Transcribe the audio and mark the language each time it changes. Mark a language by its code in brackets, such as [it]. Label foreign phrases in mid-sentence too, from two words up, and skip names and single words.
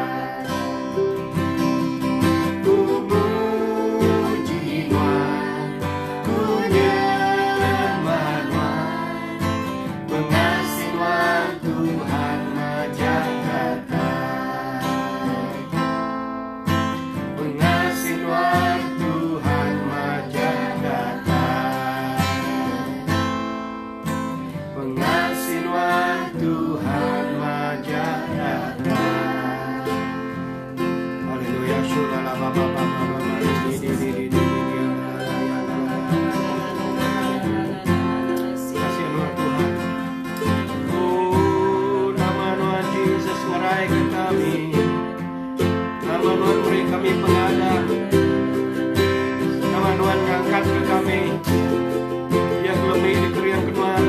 [iba] Ku muji Nuan, ku nyembah Nuan, pengasih Nuan Tuhan Majakata. Pengasih Nuan Tuhan Majakata. Pengasih Nuan Tuhan Majakata. Haleluya. Syurala baba baba baba. Kasih Nuan Tuhan. Oh, nama Nuan Yesus merai ke kami. Nama Nuan beri kami pengada. Nama Nuan ngangkat ke kami. Yang lebih dikerian ke Nuan.